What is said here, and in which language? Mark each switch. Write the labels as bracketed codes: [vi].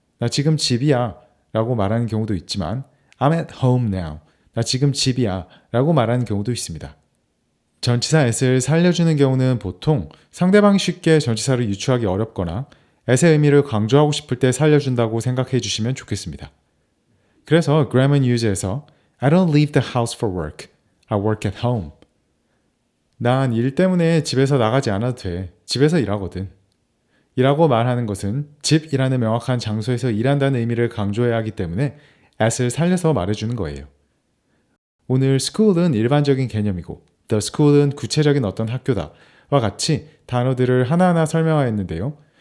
[ko] 나 지금 집이야 라고 말하는 경우도 있지만 [en] I'm at home now. [ko] 나 지금 집이야 라고 말하는 경우도 있습니다. 전치사 at을 살려주는 경우는 보통 상대방이 쉽게 전치사를 유추하기 어렵거나 at의 의미를 강조하고 싶을 때 살려준다고 생각해 주시면 좋겠습니다. 그래서 [en] grammar and use에서 I don't leave the house for work. I work at home. [ko] 난 일 때문에 집에서 나가지 않아도 돼. 집에서 일하거든. 이라고 말하는 것은 집이라는 명확한 장소에서 일한다는 의미를 강조해야 하기 때문에 at을 살려서 말해주는 거예요. 오늘 school은 일반적인 개념이고 the school은 구체적인 어떤 학교다 와 같이 단어들을 하나하나 설명하였는데요.